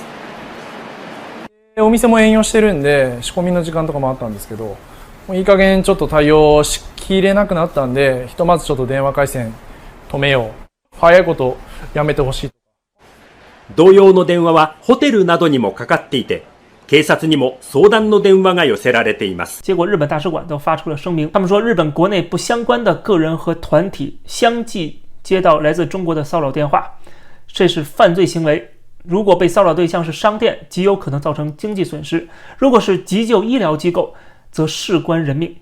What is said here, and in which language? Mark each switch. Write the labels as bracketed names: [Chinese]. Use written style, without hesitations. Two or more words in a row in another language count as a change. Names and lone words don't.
[Japanese] お店も営業してるんで仕込みの時間とかもあったんですけど、もういい加減ちょっと対応しきれなくなったんで、ひとまずちょっと電話回線止めよう、早いことやめてほしい。同様の電話はホテルなどにもかかっていて、警察にも相談の電話が寄せられています。 [Chinese] 结果日本大使馆都发出了声明，他们说日本国内不相关的个人和团体相继接到来自中国的骚扰电话，这是犯罪行为。如果被骚扰对象是商店，极有可能造成经济损失；如果是急救医疗机构，则事关人命。